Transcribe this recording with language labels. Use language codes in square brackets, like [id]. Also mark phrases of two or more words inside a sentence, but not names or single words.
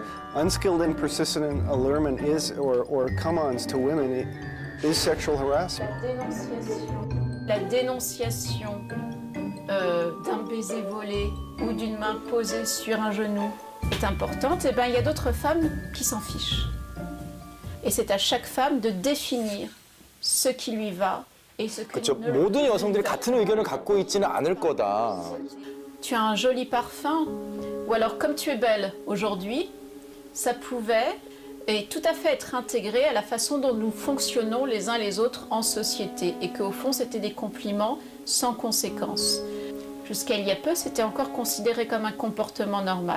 [en] Unskilled and persistent allurement is, or come-ons to women, is sexual harassment. [fr] La dénonciation d'un baiser volé ou d'une main posée sur un genou est importante. Et bien, il y a d'autres femmes qui s'en fichent. Et c'est à chaque femme de définir ce qui lui va et ce qui [ko] 그렇죠. [fr] ne lui [ko] 모든 여성들이 [fr] va. [ko] 같은 의견을 갖고 있지는 않을 거다. [fr] Tu as un joli parfum, ou alors comme tu es belle aujourd'hui, ça pouvait et tout à fait être intégré à la façon dont nous fonctionnons les uns les autres en société et qu'au fond c'était des compliments sans conséquence. Jusqu'à il y a peu, c'était encore considéré comme un comportement normal.